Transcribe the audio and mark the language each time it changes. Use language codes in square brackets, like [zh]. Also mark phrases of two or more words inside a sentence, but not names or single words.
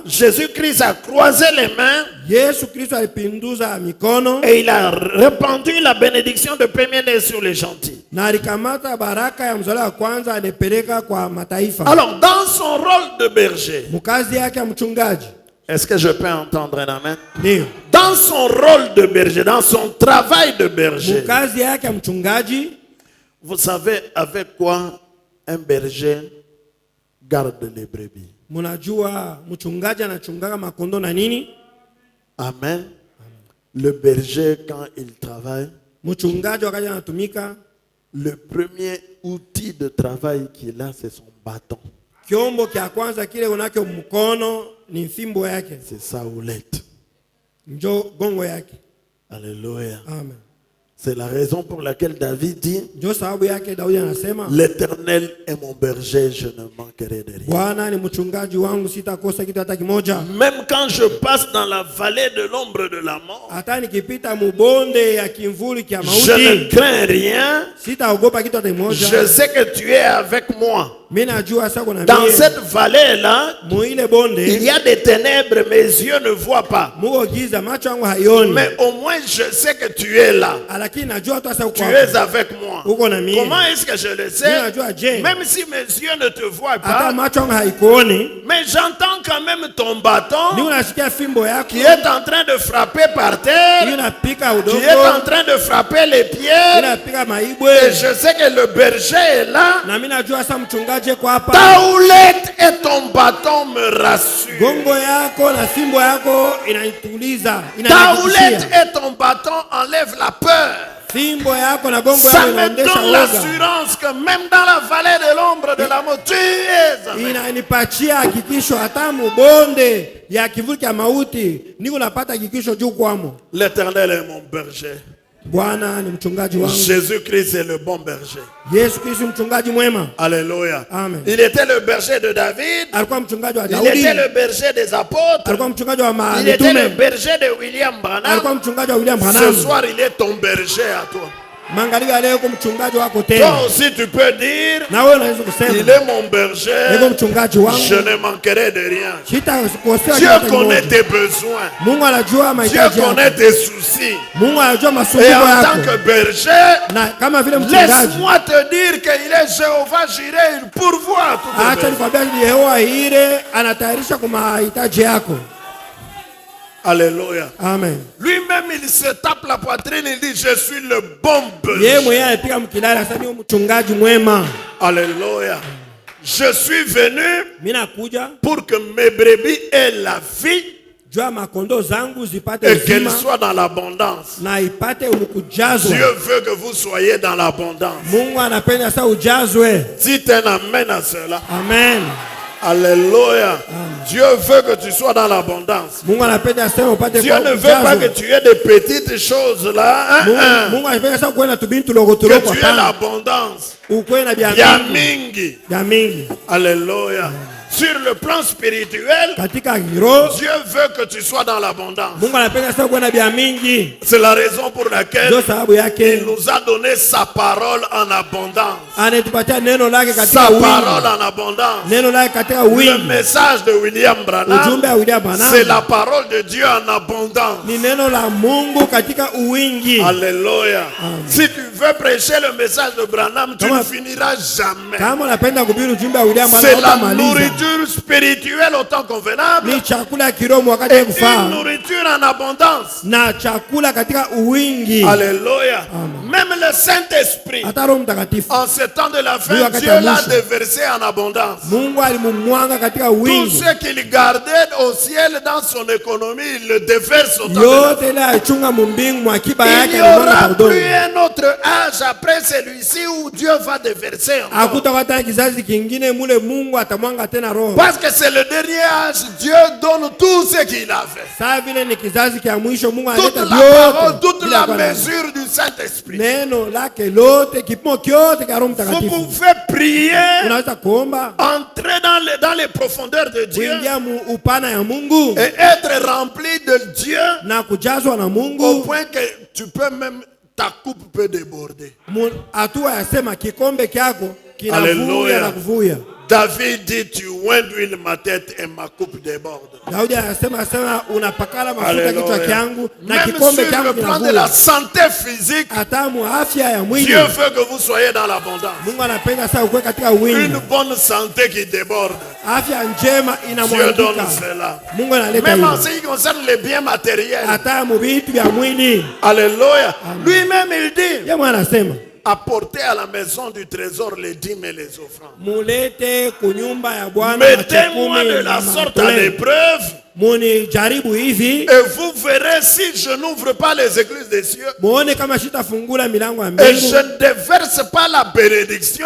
[fr] Jésus-Christ a croisé les mains [sw] Yesu Kristo alipinduza mikono [fr] et il a répandu la bénédiction de premier-né sur les gentils. [sw] na alikamata baraka ya mzaliwa wa kwanza alipeleka kwa mataifa. [fr] Alors, dans son rôle de berger, [sw] Mkazi yake ya mchungaji. [fr] est-ce que je peux entendre un amen? [sw] Ndio. [fr] Dans son rôle de berger, dans son travail de berger, [sw] Mkazi yake ya mchungaji, [fr] vous savez avec quoi un berger garde les brebis? [sw] munajua mchungaji anachungaga makondo na nini? Amen. [fr] Le berger, quand il travaille, [sw] Mchungaji wakati anatumika, [fr] le premier outil de travail qu'il a, c'est son bâton. [sw] kiombo kia kwanza kile unake mkono ni fimbo yake, [fr] C'est sa houlette. [sw] njo gongo yake. [fr] Alléluia. Amen. C'est la raison pour laquelle David dit, [sw] Njo sababu yake Daudi anasema, [fr] l'Éternel est mon berger, je ne manquerai de rien. [sw] Bwana ni mchungaji wangu, sitakosa kitu hata kimoja. [fr] Même quand je passe dans la vallée de l'ombre de la mort, [sw] Hata nikipita mubonde ya kimvuli kia [fr] je ne [sw] mauti, [fr] crains rien. [sw] sitaogopa kitu hata kimoja. [fr] Je sais que tu es avec moi. [sw] Mimi najua sasa kuna [fr] Dans [sw] mie [fr] cette vallée-là, [sw] muile bonde [fr] il y a des ténèbres, mes yeux ne voient pas. [sw] muko giza, macho yangu haioni, [fr] Mais au moins, je sais que tu es là. [sw] lakini najua tu sasa uko [fr] Tu [sw] hapo. [fr] es avec moi. [sw] Uko na mie. [fr] Comment est-ce que je le [sw] Mimi [fr] sais? [sw] najua je, [fr] Même si mes yeux ne te voient [sw] hata [fr] pas, [sw] macho yangu haikuoni, [fr] mais j'entends quand même ton [sw] ni [fr] bâton [sw] unasikia fimbo yako [fr] qui est en train de frapper par terre, [sw] inapika [fr] qui [sw] udongo, [fr] est en train de frapper les pieds. [sw] inapika [fr] Et [sw] maibwe, [fr] je sais que le berger est là. [sw] na mimi najua sasa mchungaji kwa hapa. [fr] Ta houlette et ton bâton me rassurent. [sw] Gongo yako na fimbo yako inanituliza, [fr] Ta houlette [sw] inanihakikishia. [fr] et ton bâton enlèvent la peur. [sw] Fimbo yako na gongo [fr] Ça [sw] yako [fr] me [sw] inaondesha [fr] donne [sw] uoga, [fr] l'assurance que même dans la vallée de l'ombre de la mort, tu es avec. [sw] inanipatia hakikisho hata mubonde ya kivuli cha mauti niko napata hakikisho juu kwamo. [fr] L'Éternel est mon berger. [sw] Bwana ni mchungaji wangu. [fr] Jésus-Christ est le bon berger. [sw] Yesu Kristo mchungaji mwema. [fr] Alléluia. Amen. Il était le berger de David. [sw] Alikuwa mchungaji wa [fr] Il [sw] Daudi. [fr] était le berger des apôtres. [sw] Alikuwa mchungaji wa [fr] Il était le [sw] mitume. [fr] berger de William [sw] Alikuwa [fr] Branham. [sw] mchungaji wa William [fr] Ce [sw] Branham. [fr] soir, il est ton berger à toi. [sw] Magharibi ya leo uko mchungaji wako [fr] Toi [sw] tena. [fr] aussi, tu peux dire, [sw] Na wewe unaweza [fr] il [sw] kusema [fr] est mon berger. [sw] niko mchungaji [fr] Je [sw] wangu. [fr] ne manquerai de rien. [sw] Sitakosea [fr] Dieu [sw] kitu [fr] connaît [sw] kimoja. [fr] tes besoins. [sw] Mungu anajua [fr] Dieu [sw] mahitaji [fr] connaît [sw] yako. [fr] tes soucis. [sw] Mungu anajua [fr] Et [sw] masumbuko [fr] en tant [sw] yako. [fr] que berger, [sw] Na kama vile mchungaji, [fr] laisse-moi te dire qu'il est Jéhovah Jireh, il pourvoit toutes tes [sw] acha [fr] besoins. [sw] nikwambia ni Yehova ile anatayarisha kwa mahitaji yako. [fr] Alléluia. Amen. Lui-même, il se tape la poitrine, il dit, je suis le bon [sw] Yeye mwenyewe [fr] berger. [sw] anapiga mkilala sasa, ni mchungaji mwema. [fr] Alléluia. Je suis venu [sw] Mimi nakuja [fr] pour que mes brebis aient la vie [sw] jua makondo zangu zipate [fr] et qu'elles [sw] uzima [fr] soient dans l'abondance. [sw] na ipate ukujazwa. [fr] Dieu veut que vous soyez dans l'abondance. [sw] Mungu anapenda sasa ujazwe. [fr] Dites un amen à cela. Amen. Alléluia. Dieu veut que tu sois dans l'abondance. [sw] Mungu anapenda sasa upate [fr] Dieu ne veut pas que tu aies des petites choses là. [sw] Mungu anapenda sasa kuwe na tubintu tulogo [fr] Que [sw] tulogo [fr] tu aies [sw] hapana. [fr] l'abondance. [sw] Ukuwe na bia Ya mingi. mingi. Bia mingi. [fr] Alléluia. Sur le plan spirituel, [sw] Katika hiro [fr] Dieu veut que tu sois dans l'abondance. [sw] Mungu anapenda sasa kuwe na bia mingi. [fr] C'est la raison pour laquelle [sw] Ndio sababu [fr] il [sw] yake [fr] nous a donné sa parole en abondance. [sw] anatupatia neno lake katika [fr] Sa [sw] wingi. [fr] parole en abondance. [sw] Neno lake katika [fr] Le [sw] wingi. [fr] message de William Branham, [sw] Ujumbe wa William Branham [fr] c'est la parole de Dieu en abondance. [sw] ni neno la Mungu katika uwingi. [fr] Alléluia. Si tu veux prêcher le message de Branham, tu Comment- ne finiras jamais. [sw] Kama unapenda kuhubiri ujumbe wa William [fr] C'est la [sw] Branham, [fr] nourriture spirituelle au temps convenable. [sw] ni chakula ya kiroho wakati [fr] Et [sw] wa [fr] une [sw] kufaa [fr] nourriture en abondance. [sw] na chakula katika uwingi. [fr] Alléluia. Même le Saint-Esprit, [sw] Hata Roho Mtakatifu [fr] en ce temps de la Oui, fin, [sw] wakati [fr] Dieu [sw] wa [fr] l'a [sw] mwisho. [fr] déversé en abondance. [sw] Mungu alimumwanga katika [fr] Tout [sw] uwingi. [fr] ce qu'il gardait au ciel dans son économie, il le déverse au temps de la [sw] Yote ile alichunga mumbingu mwa akiba [fr] Il [sw] yake [fr] n'y [sw] alimwanga [fr] aura [sw] kwa udongo. [fr] plus un autre âge après celui-ci où Dieu va déverser encore. [sw] Hakutakuwa tena kizazi kingine mule Mungu atamwanga tena roho. [fr] Parce que c'est le dernier âge, Dieu donne tout ce qu'il a fait. [sw] Saa vile ni kizazi kia mwisho Mungu [fr] Toute [sw] analeta [fr] la parole, [sw] vyote. [fr] toute [sw] bila [fr] la [sw] kuwa na- [fr] mesure du Saint-Esprit. [sw] Neno lake lote kipimo kyote kia Roho [fr] Vous [sw] Mtakatifu. [fr] pouvez prier, [sw] Unaweza kuomba [fr] entrer dans les profondeurs de Dieu [sw] kuingia mu upana ya Mungu [fr] et être rempli de Dieu [sw] na kujazwa na [fr] au [sw] Mungu. [fr] point que tu peux même, ta coupe peut déborder. [sw] Hatua ya sema kikombe kyako kinavuya Hallelujah. na kuvuya. [fr] David dit, tu oins d'huile ma tête et ma coupe déborde. [sw] Daudi anasema unapakala mafuta [fr] Alléluia. [sw] kichwa kyangu na [fr] Même [sw] kikombe [fr] sur [sw] kyangu [fr] le plan de la [sw] kinavuya. [fr] santé physique, [sw] Hata mu afya ya mwili [fr] Dieu veut que vous soyez dans l'abondance. [sw] Mungu anapenda sana ukuwe katika wingi. [fr] Une bonne santé qui déborde. [sw] Afya njema [fr] Dieu donne [sw] inamwangika. [fr] cela. [sw] Mungu analeta [fr] Même en [sw] hilo. [fr] ce qui concerne les biens matériels. [sw] Hata mu vitu vya mwili. [fr] Alléluia. Lui-même, il dit, [sw] Yeye mwana anasema [fr] apportez à la maison du trésor les dîmes et les offrandes. [sw] mulete kunyumba ya Bwana [fr] Mettez-moi de la sorte à l'épreuve [sw] muni jaribu hivi [fr] et vous verrez si je n'ouvre pas les églises des cieux [sw] muone kama sitafungula milango ya [fr] et [sw] mbingu [fr] je ne déverse pas la bénédiction